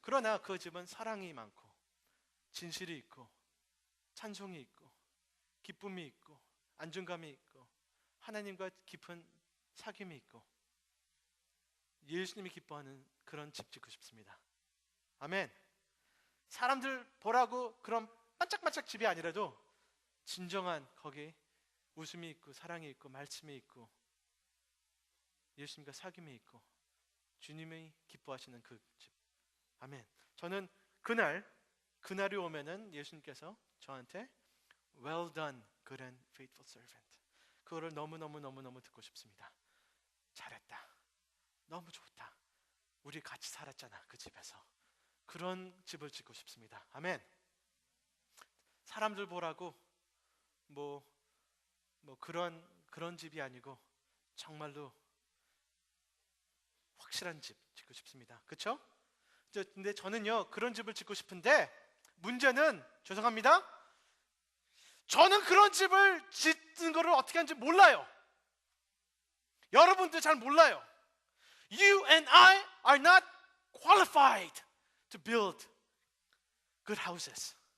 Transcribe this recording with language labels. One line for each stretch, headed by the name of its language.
Korean: 그러나 그 집은 사랑이 많고 진실이 있고 찬송이 있고 기쁨이 있고 안정감이 있고 하나님과 깊은 사귐이 있고 예수님이 기뻐하는 그런 집 짓고 싶습니다. 아멘. 사람들 보라고 그런 반짝반짝 집이 아니라도 진정한 거기 웃음이 있고 사랑이 있고 말씀이 있고 예수님과 사귐이 있고 주님이 기뻐하시는 그 집. 아멘. 저는 그날이 오면은 예수님께서 저한테
English: Well done, good and faithful servant.
Korean: 그거를 너무 듣고 싶습니다. 잘했다. 너무 좋다. 우리 같이 살았잖아. 그 집에서. 그런 집을 짓고 싶습니다. 아멘. 사람들 보라고 뭐 그런 집이 아니고 정말로 확실한 집 짓고 싶습니다. 그렇죠? 근데 저는요 그런 집을 짓고 싶은데 문제는 죄송합니다. 저는 그런 집을 짓는 거를 어떻게 하는지 몰라요. 여러분들 잘 몰라요.
English: You and I are not qualified to build good houses.